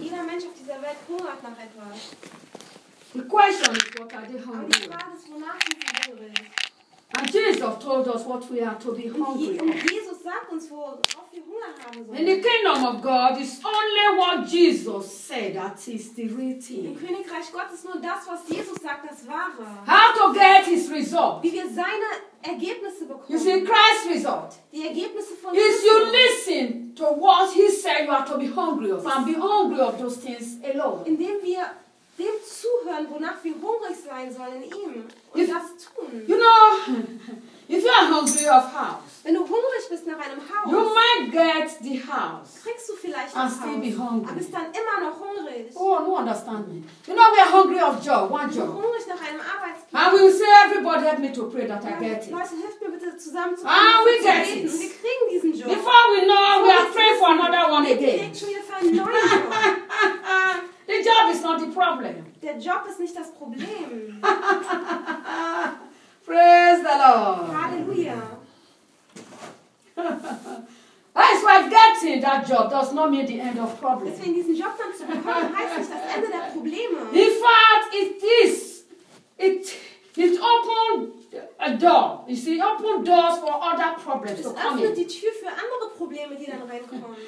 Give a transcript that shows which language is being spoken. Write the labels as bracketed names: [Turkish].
[German] Jeder Mensch auf dieser Welt hungert nach etwas. [English] The question is what are they hungry [German] for? Was, wonach sind wir hungrig? [English] And Jesus told us what we are to be hungry for. [German] Und Jesus sagt uns, worauf wir Hunger haben sollen. [English] In the kingdom of God is only what Jesus said that is the real thing. [German] Im Königreich Gottes nur das, was Jesus sagt, das Wahre. [English] How to get his result? [German] Wie wir seine Ergebnisse bekommen. [English] You see, Christ's result. [German] Die Ergebnisse von Jesus. [English] You listen to what he said you are to be hungry of, and be hungry of those things alone. [German] Indem wir dem zuhören, wonach wir hungrig sein sollen in ihm, und if, das tun. [English] You know, if you are hungry of house, [German] wenn du hungrig bist nach einem Haus, [English] you might get the house, [German] kriegst du vielleicht [English] and still [German] Haus, [English] be hungry. [German] Aber bist dann immer noch hungrig. [English] Oh, no, understand me. You know, we are hungry of job, one job. [German] Hungrig nach einem Arbeitsplatz. [English] And we will say, everybody help me to pray that [German] ja, [English] I get it. [German] Leute, hilft mir bitte zusammen zu beten. Ah, [English] we get it. [German] Und wir kriegen diesen Job. [English] Before we know, we are praying for another one again. The job is not the problem. [German] Der Job ist nicht das Problem. [English] Praise the Lord. [German] Hallelujah. [English] That's why getting that job does not mean the end of problems. [German] Deswegen diesen Job dann zu bekommen heißt nicht das Ende der Probleme. [English] In fact, it is. It opens a door. You see, it opens doors for other problems to come in. [German] Es öffnet die Tür für andere Probleme, die dann reinkommen.